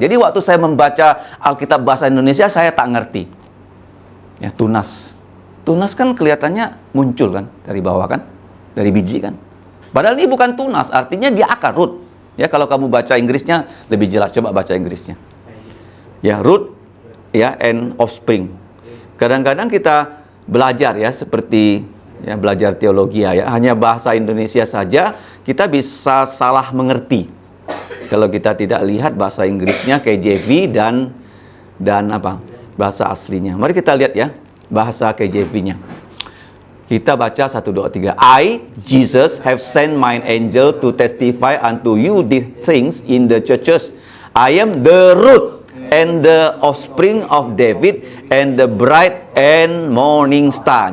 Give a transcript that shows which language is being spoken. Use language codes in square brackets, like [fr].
[id] Jadi waktu saya membaca Alkitab bahasa Indonesia saya tak ngerti. Ya, tunas. Tunas kan kelihatannya muncul kan dari bawah kan? Dari biji kan. Padahal ini bukan tunas, artinya dia akar, root. Ya, kalau kamu baca Inggrisnya lebih jelas, coba baca Inggrisnya. [en] Ya, root ya, and offspring. [id] Kadang-kadang kita belajar ya seperti ya belajar teologi ya, hanya bahasa Indonesia saja kita bisa salah mengerti. Kalau kita tidak lihat bahasa Inggrisnya KJV dan apa? Bahasa aslinya. Mari kita lihat ya bahasa KJV-nya. Kita baca 1, 2, 3. [en] I, Jesus, have sent mine angel to testify unto you these things in the churches. I am the root and the offspring of David and the bright and morning star.